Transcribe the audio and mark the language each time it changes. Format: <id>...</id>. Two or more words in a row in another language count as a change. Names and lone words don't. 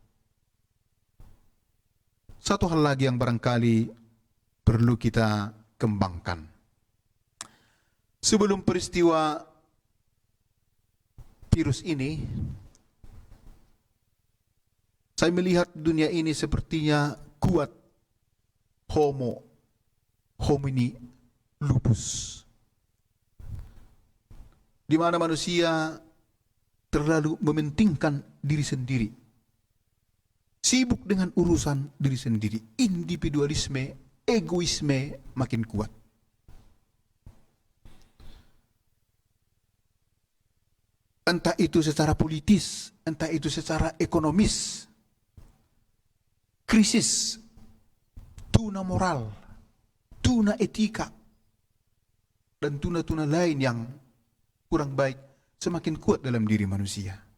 <id>Satu hal lagi yang barangkali perlu kita kembangkan. Sebelum peristiwa virus ini, saya melihat dunia ini sepertinya kuat</id> <la>homo homini lupus,</la> <id>di mana manusia terlalu mementingkan diri sendiri, sibuk dengan urusan diri sendiri, individualisme, egoisme makin kuat. Entah itu secara politis, entah itu secara ekonomis, krisis, tuna moral, tuna etika, dan tuna-tuna lain yang kurang baik semakin kuat dalam diri manusia.</id>